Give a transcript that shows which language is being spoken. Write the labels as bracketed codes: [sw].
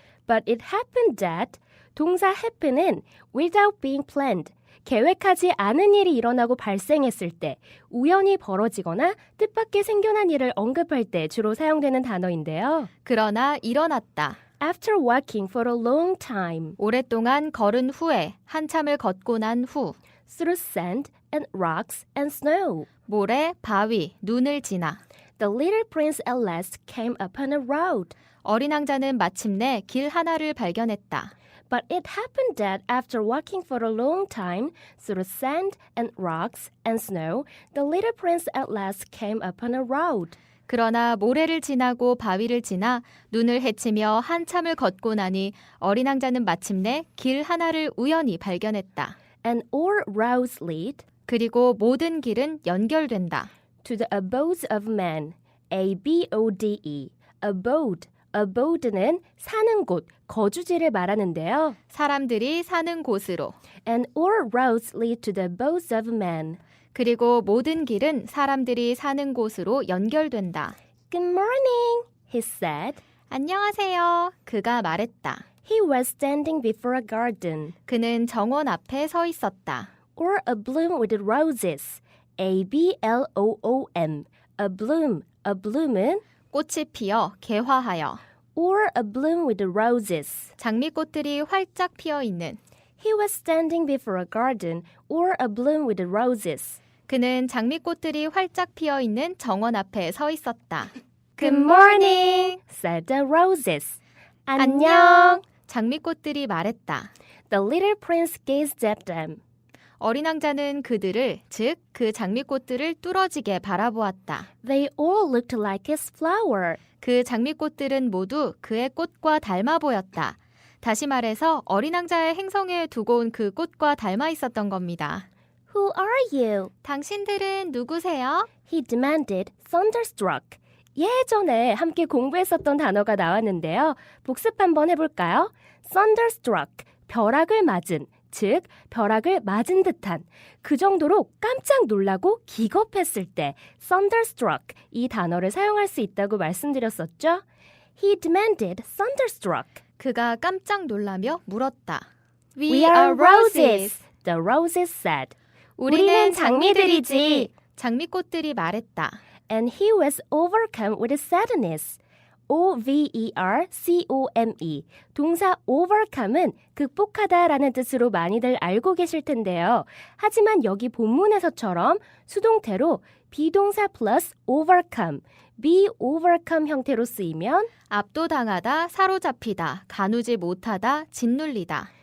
[en] But it happened that [ko] 동사 happen은 [en] without being planned [ko] 계획하지 않은 일이 일어나고 발생했을 때 우연히 벌어지거나 뜻밖의 생겨난 일을 언급할 때 주로 사용되는 단어인데요. 그러나 일어났다. [en] After walking for a long time [ko] 오랫동안 걸은 후에 한참을 걷고 난 후 [en] through sand and rocks and snow [ko] 모래, 바위, 눈을 지나 [en] the little prince at last came upon a road. [ko] 어린 왕자는 마침내 길 하나를 발견했다. [en] But it happened that after walking for a long time through sand and rocks and snow, the little prince at last came upon a road. [ko] 그러나 모래를 지나고 바위를 지나 눈을 헤치며 한참을 걷고 나니 어린 왕자는 마침내 길 하나를 우연히 발견했다. [en] And all roads lead [ko] 그리고 모든 길은 연결된다. [en] to the abodes of men. A-B-O-D-E. Abode. [ko] Abode는 사는 곳, 거주지를 말하는데요. 사람들이 사는 곳으로. [en] And all roads lead to the abodes of men. [ko] 그리고 모든 길은 사람들이 사는 곳으로 연결된다. [en] Good morning, he said. [ko] 안녕하세요. 그가 말했다. [en] He was standing before a garden. [ko] 그는 정원 앞에 서 있었다. [en] Or a bloom with roses. A-B-L-O-O-M. A bloom. A bloom은 [ko] 꽃이 피어 개화하여 [en] or a bloom with roses. [ko] 장미꽃들이 활짝 피어 있는. [en] He was standing before a garden or a bloom with roses. [ko] 그는 장미꽃들이 활짝 피어 있는 정원 앞에 서 있었다. [en] Good morning, said the roses. [ko] 안녕. 장미꽃들이 말했다. [en] The little prince gazed at them. [ko] 어린 왕자는 그들을, 즉 그 장미꽃들을 뚫어지게 바라보았다. [en] They all looked like his flower. [ko] 그 장미꽃들은 모두 그의 꽃과 닮아 보였다. 다시 말해서 어린 왕자의 행성에 두고 온 그 꽃과 닮아 있었던 겁니다. [en] Who are you? [ko] 당신들은 누구세요? [en] He demanded, thunderstruck. [ko] 예전에 함께 공부했었던 단어가 나왔는데요. 복습 한번 해볼까요? thunderstruck, 벼락을 맞은, 즉 벼락을 맞은 듯한, 그 정도로 깜짝 놀라고 기겁했을 때 thunderstruck 이 단어를 사용할 수 있다고 말씀드렸었죠. [en] He demanded, thunderstruck. [ko] 그가 깜짝 놀라며 물었다. [en] We are roses, the roses said. [ko] 우리는 장미들이지. 장미꽃들이 말했다. [en] And he was overcome with sadness. O-V-E-R-C-O-M-E. [ko] 동사 overcome은 극복하다라는 뜻으로 많이들 알고 계실 텐데요. 하지만 여기 본문에서처럼 수동태로 비동사 플러스 overcome, be overcome 형태로 쓰이면 압도당하다, 사로잡히다, 가누지 못하다, 짓눌리다.